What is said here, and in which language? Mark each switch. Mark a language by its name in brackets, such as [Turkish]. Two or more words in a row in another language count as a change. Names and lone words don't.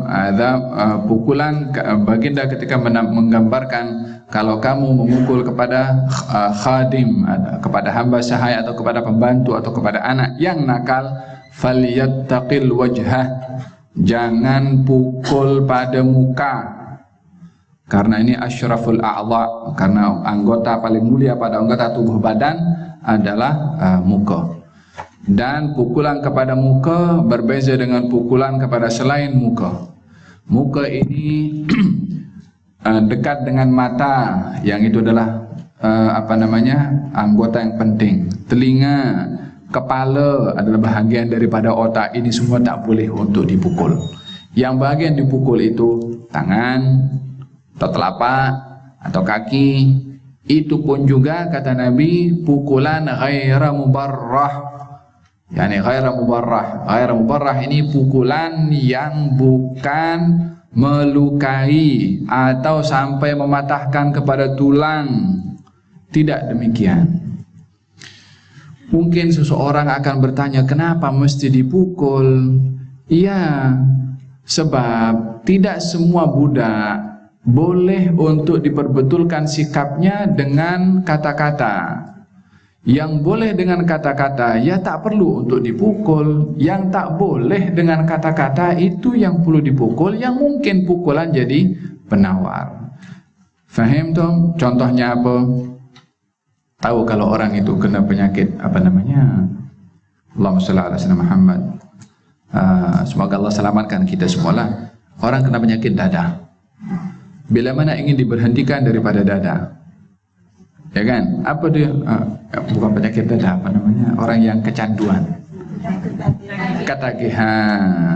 [Malay] Ada pukulan baginda ketika menggambarkan kalau kamu memukul kepada khadim, kepada hamba sahaya atau kepada pembantu atau kepada anak yang nakal, [Arabic] falyattaqil wajhah, [Malay] jangan pukul pada muka, karena ini [Arabic] asyraful a'dha, [Malay] karena anggota paling mulia pada anggota tubuh badan adalah muka. Dan pukulan kepada muka berbeza dengan pukulan kepada selain muka. Muka ini dekat dengan mata, yang itu adalah anggota yang penting. Telinga, kepala adalah bahagian daripada otak. Ini semua tak boleh untuk dipukul. Yang bahagian dipukul itu tangan atau telapak atau kaki. Itu pun juga kata Nabi pukulan [Arabic] ghaira mubarrah, [Malay] Yani [Arabic] ghaira mubarrah. Ghaira mubarrah [Malay] ini pukulan yang bukan melukai atau sampai mematahkan kepada tulang. Tidak demikian. Mungkin seseorang akan bertanya, kenapa mesti dipukul? Iya, sebab tidak semua budak boleh untuk diperbetulkan sikapnya dengan kata-kata. Yang boleh dengan kata-kata, ya tak perlu untuk dipukul. Yang tak boleh dengan kata-kata, itu yang perlu dipukul. Yang mungkin pukulan jadi penawar. Faham toh? Contohnya apa? Tahu kalau orang itu kena penyakit apa namanya? [Arabic] Allahumma shalli ala sayyidina Muhammad. [Malay] Semoga Allah selamatkan kita semua lah. Orang kena penyakit dada. Bila mana ingin diberhentikan daripada dada, ya kan? Apa dia? Bukan penyakit dada, apa namanya? Orang yang kecanduan, ketagihan.